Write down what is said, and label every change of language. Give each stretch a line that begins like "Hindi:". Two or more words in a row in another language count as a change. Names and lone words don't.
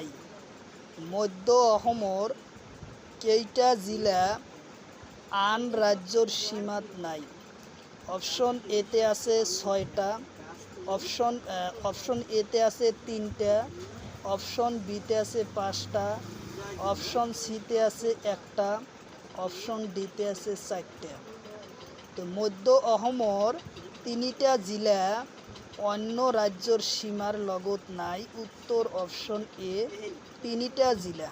Assamese: মধ্য অসমৰ কেইটা জিলা আন ৰাজ্যৰ সীমাত নাই? অপশন এতে আছে 6টা। অপশন এতে আছে 3টা। অপশন বিতে আছে 5টা। অপশন সিতে আছে 1টা। অপশন ডিতে আছে 4টা। তো মধ্য অসমৰ 3টা জিলা অন্য ৰাজ্যৰ সীমাৰ লগত নাই। উত্তৰ অপশন এ 3টা জিলা।